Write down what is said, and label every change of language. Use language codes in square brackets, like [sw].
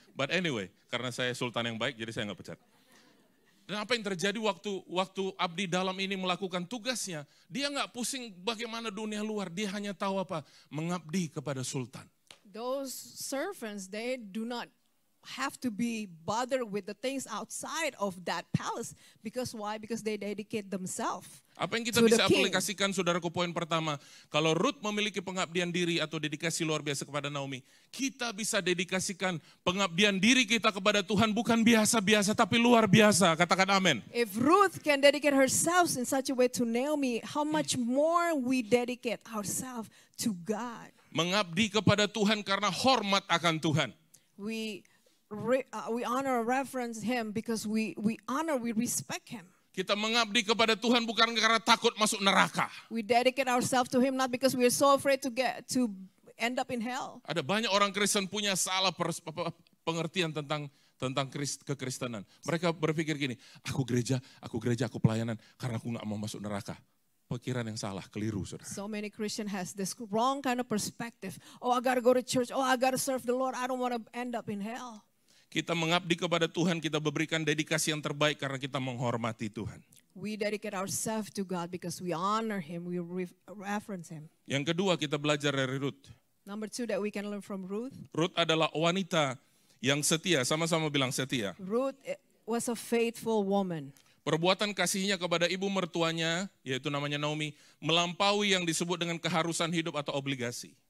[en] But anyway, [id] karena saya sultan yang baik, jadi saya nggak pecat. Dan apa yang terjadi waktu abdi dalam ini melakukan tugasnya, dia nggak pusing bagaimana dunia luar, dia hanya tahu apa, mengabdi kepada sultan. [en] Those servants, they do not have to be bothered with the things outside of that palace. Because why? Because they dedicate themselves. [id] Apa yang kita [en] To the [id] bisa [en] king. [id] aplikasikan, saudaraku, poin pertama. Kalau Ruth memiliki pengabdian diri atau dedikasi luar biasa kepada Naomi, kita bisa dedikasikan pengabdian diri kita kepada Tuhan bukan biasa-biasa, tapi luar biasa. Katakan amin. [en] If Ruth can dedicate herself in such a way to Naomi, how much more we dedicate ourselves to God. [id] Mengabdi kepada Tuhan karena hormat akan Tuhan. [en] We honor and reverence Him because we respect Him. [id] Kita mengabdi kepada Tuhan bukan karena takut masuk neraka. [en] We dedicate ourselves to Him not because we are so afraid to end up in hell. [id] Ada banyak orang Kristen punya salah pengertian tentang kekristenan. Mereka berpikir gini, aku gereja, aku pelayanan karena aku nggak mau masuk neraka. Pikiran yang salah, keliru, saudara. [en] So many Christians has this wrong kind of perspective. Oh, I got to go to church. Oh, I got to serve the Lord. I don't want to end up in hell. [id] Kita mengabdi kepada Tuhan, kita berikan dedikasi yang terbaik karena kita menghormati Tuhan. [en] We dedicate ourselves to God because we honor Him. We reverence Him. [id] Yang kedua, kita belajar dari Ruth. [en] Number 2 that we can learn from Ruth. [id] Ruth adalah wanita yang setia, sama-sama bilang setia. [en] Ruth was a faithful woman. [id] Perbuatan kasihnya kepada ibu mertuanya, yaitu namanya Naomi, melampaui yang disebut dengan keharusan hidup atau obligasi.